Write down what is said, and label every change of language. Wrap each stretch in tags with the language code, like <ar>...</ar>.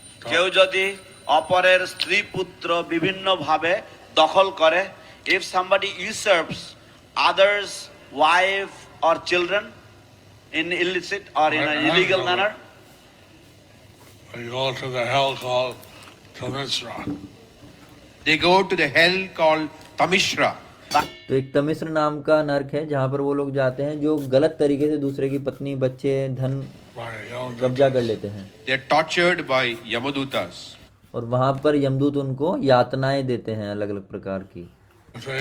<bn>কেউ যদি অপরের স্ত্রী পুত্র বিভিন্ন ভাবে দখল করে,</bn> <en>if somebody usurps others wife or children in illicit or in an illegal manner, they go to the hell called Tamishra. They go to the hell called Tamishra.</en> <hi>तो एक तमिश्र नाम का नर्क है जहाँ पर वो लोग जाते हैं जो गलत तरीके से दूसरे की पत्नी, बच्चे, धन कब्जा कर लेते हैं।</hi> <en>They are tortured by Yamadutas.</en> <hi>और वहाँ पर यमदूत उनको यातनाएं देते हैं अलग अलग प्रकार की।</hi>